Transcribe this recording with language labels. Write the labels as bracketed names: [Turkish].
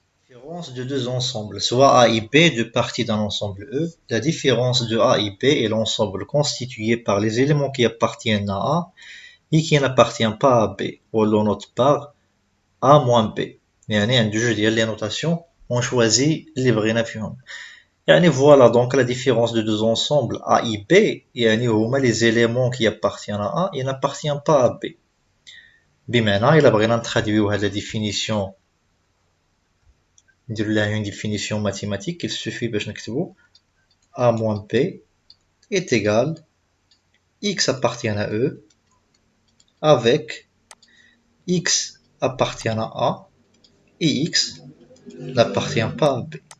[French] Différence de deux ensembles, soit A et B, deux parties d'un ensemble E. La différence de A et B est l'ensemble constitué par les éléments qui appartiennent à A et qui n'appartiennent pas à B. Ou l'on note par A moins B. [Arabic] يعني عند جوج ديال [French] les notations, on choisit les [Arabic] بغينا فيهم. [French] يعني voilà donc la différence de deux ensembles A et B, يعني هما les éléments qui appartiennent à A et n'appartiennent pas à B. [Arabic] بمعنى إلا بغينا نتراديويو هاد [French] la définition [Arabic] نديرو لها [French] une définition mathématique, il suffit [Arabic] باش نكتبو [French] A moins B est égal X appartient à E avec X appartient à A et X n'appartient pas à B.